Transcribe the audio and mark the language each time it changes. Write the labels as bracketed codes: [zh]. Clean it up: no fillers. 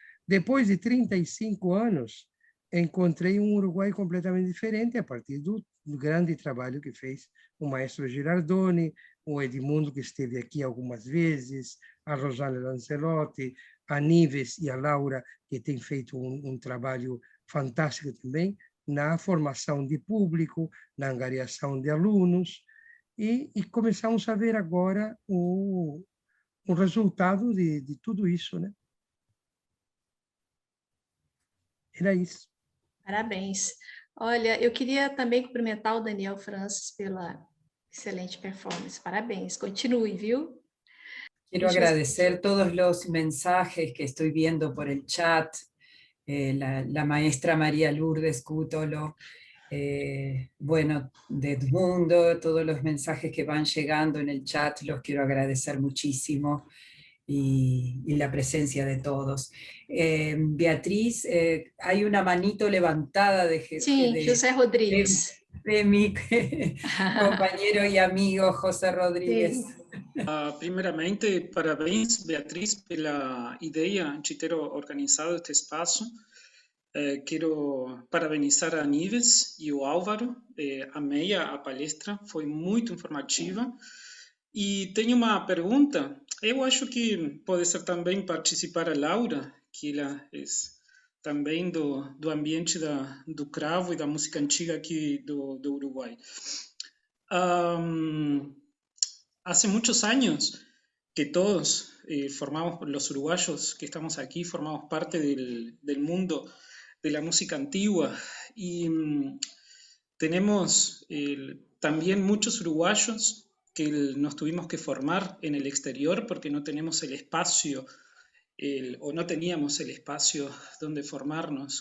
[pt] Depois de 35 anos, encontrei um Uruguai completamente diferente a partir do grande trabalho que fez o maestro Girardoni, o Edmundo, que esteve aqui algumas vezes, a Rosana Lancelotti, a Nives e a Laura, que têm feito um trabalho fantástico também na formação de público, na angariação de alunos, e começamos a ver agora o resultado de tudo isso, né? Era isso. Parabéns. Olha, eu queria também cumprimentar o Daniel Francis pela excelente performance. Parabéns. Continue, viu? [es] Quiero agradecer todos los mensajes que estoy viendo por el chat, la maestra María Lourdes Cútolo, bueno, de Edmundo, todos los mensajes que van llegando en el chat, los quiero agradecer muchísimo, y la presencia de todos. Beatriz, hay una manito levantada de José Rodríguez. De mi compañero y amigo José Rodríguez. [pt] Primeiramente, parabéns, Beatriz, pela ideia de ter organizado este espaço. Quero parabenizar a Nives e o Álvaro. Amei a palestra, foi muito informativa. E tenho uma pergunta. Eu acho que pode ser também participar a Laura, que ela é também do ambiente do cravo e da música antiga aqui do Uruguai. [es] Hace muchos años que todos los uruguayos que estamos aquí, formamos parte del mundo de la música antigua, y tenemos también muchos uruguayos que nos tuvimos que formar en el exterior porque no tenemos el espacio o no teníamos el espacio donde formarnos.